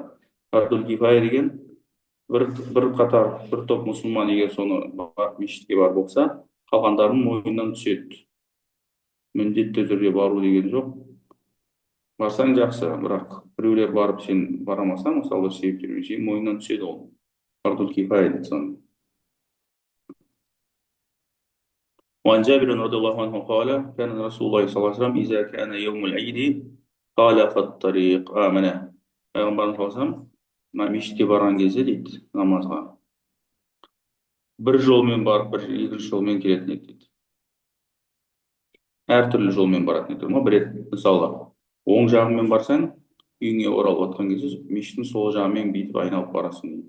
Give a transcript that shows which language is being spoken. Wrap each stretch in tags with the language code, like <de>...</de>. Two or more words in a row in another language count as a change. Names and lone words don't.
<ar>فرض الكفاية</ar> <kk>деген бір қатар, бір топ мұсылман егер соны барып мешітке барып оқса, қалғандарының мойнынан түседі. Міндетті түрде бару деген жоқ. Барсаң жақсы, бірақ біреулер барып сен барамасаң, мысалы себептермен сен мойнынан түседі ол.</kk> <ar>فرض الكفاية</ar> <kk>дейді соны.</kk> <ar>وعن جابر رضي الله عنه قال كان رسول الله صلى الله عليه وسلم إذا كان يوم العيد قال في الطريق آمنه.</ar> <kk>Пайғамбарымыз</kk> <ar>صلى الله عليه وسلم</ar> <kk>мына мешітке барған кезде дейді намазға бір жолмен барып бір екінші жолмен келетін еді дейді. Әртүрлі жолмен баратын еді ма бір рет мысалы оң жағымен барсаң үйіңе оралып жатқан кезде мешіттің сол жағымен бүйтіп айналып барасың дейді.</kk>